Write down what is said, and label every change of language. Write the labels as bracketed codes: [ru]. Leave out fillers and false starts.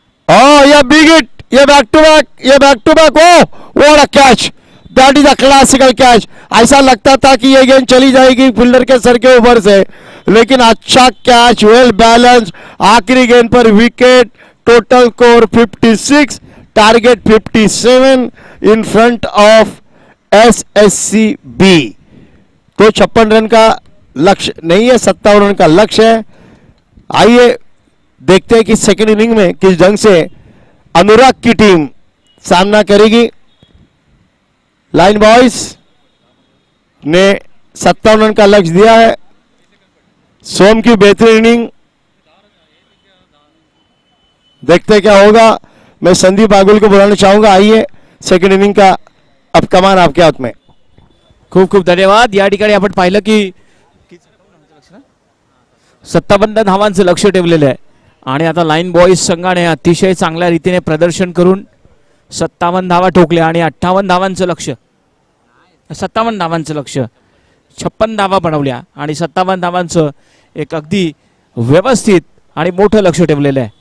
[en] ये big hit, ये back to back, ये back to back. Oh what a catch, that is a classical catch. [hi] ऐसा लगता था कि ये गेंद चली जाएगी फील्डर के सर के ऊपर से, लेकिन अच्छा कैच, वेल बैलेंस। आखिरी गेंद पर wicket. [en] Total score 56, target 57 in front of SSCB। [hi] तो 56 रन का लक्ष्य नहीं है, 57 रन का लक्ष्य है। आइए देखते हैं कि सेकेंड इनिंग में किस ढंग से अनुराग की टीम सामना करेगी। लाइन बॉयज ने 57 रन का लक्ष्य दिया है। सोम की बेहतरीन इनिंग, देखते हैं क्या होगा। मैं संदीप बागुल को बुलाना चाहूंगा। आइए सेकंड इनिंग का अब कमान आपके हाथ में। [mr] खूप खूप धन्यवाद। या ठिकाणी आपण पाहिलं की 57 धावांचं लक्ष ठेवलेलं आहे आणि आता लाईन बॉईज संघाने अतिशय चांगल्या रीतीने प्रदर्शन करून 57 धावा ठोकल्या आणि 58 धावांचं लक्ष, 57 धावांचं लक्ष 56 धावा बनवल्या आणि 57 धावांचं एक अगदी व्यवस्थित आणि मोठं लक्ष ठेवलेलं आहे।